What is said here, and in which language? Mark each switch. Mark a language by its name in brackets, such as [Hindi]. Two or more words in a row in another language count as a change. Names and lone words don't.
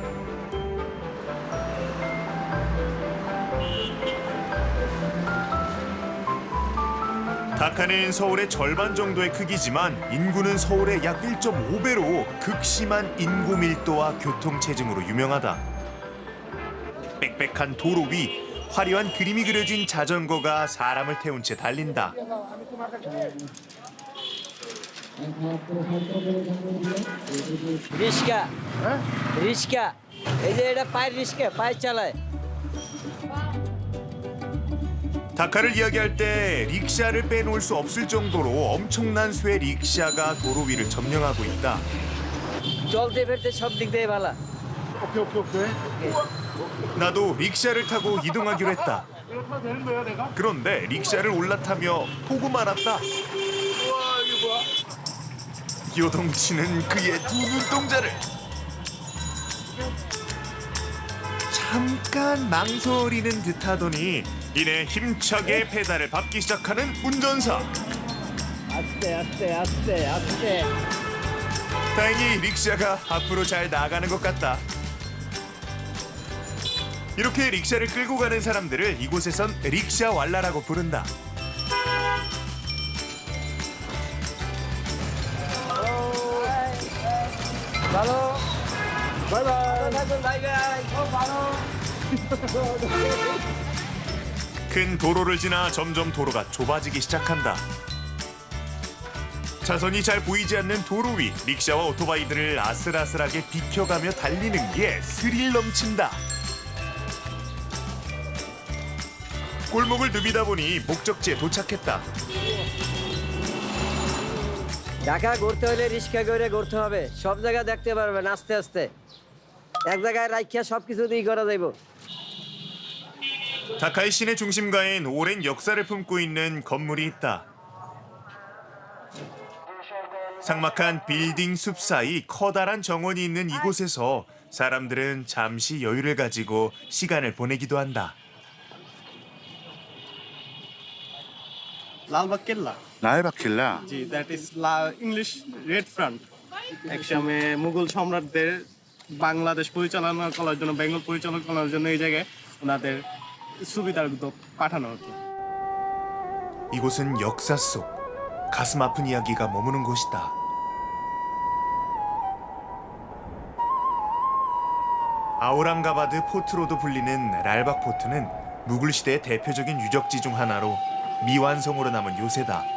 [Korean] 다카는 서울의 절반 정도의 크기지만 인구는 서울의 약 1.5배로 극심한 인구 밀도와 교통체증으로 유명하다. 빽빽한 도로 위 화려한 그림이 그려진 자전거가 사람을 태운 채 달린다. [Bangla] রিস্কা রিস্কা এই যে এটা পায়ের রিস্কা পায়ে চালায় [Korean] 다카를 이야기할 때 릭샤를 빼놓을 수 없을 정도로 엄청난 수의 릭샤가 도로 위를 점령하고 있다. [Bangla] চলতে ফিরতে সব দিক দিয়ে ভালো [Korean] 나도 릭샤를 타고 이동하기로 했다. 그런데 릭샤를 올라타며 보고만 왔다. 요동치는 그의 두 눈동자를. 잠깐 망설이는 듯하더니 이내 힘차게 페달을 밟기 시작하는 운전사. [Bangla] আস্তে আস্তে আস্তে আস্তে [Korean] 다행히 릭샤가 앞으로 잘 나가는 것 같다. 이렇게 릭샤를 끌고 가는 사람들을 이곳에선 릭샤왈라라고 부른다. [Bangla] ভালো বাই বাই বাই বাই ভালো [Korean] 큰 도로를 지나 점점 도로가 좁아지기 시작한다. 차선이 잘 보이지 않는 도로 위 릭샤와 오토바이들을 아슬아슬하게 비켜가며 달리는 게 스릴 넘친다. 골목을 누비다 보니 목적지에 도착했다. [Bangla] ঢাকা ঘুরতে হলে রিস্কা করে ঘুরতে হবে সব জায়গা দেখতে পারবেন আস্তে আস্তে এক জায়গায় রাখিয়া সব কিছু দিয়ে করা যাইব [Korean] 다카의 시내 중심가엔 오랜 역사를 품고 있는 건물이 있다. 삭막한 빌딩 숲 사이 커다란 정원이 있는 이곳에서 사람들은 잠시 여유를 가지고 시간을 보내기도 한다. [Bangla] লালবাগ কেল্লা [Korean] 라알바킬라. [Bangla] জি [English] that is English red front [Bangla] একসময় মুঘল সম্রাটদের বাংলাদেশ পরিচালনা করার জন্য বেঙ্গল পরিচালনা করার জন্য এই জায়গায় ওনাদের সুবিধাগুলো পাঠানো হতো [Korean] 이곳은 역사 속 가슴 아픈 이야기가 머무는 곳이다. 아우랑가바드 포트로도 불리는 랄박 포트는 무굴 시대의 대표적인 유적지 중 하나로 미완성으로 남은 요새다.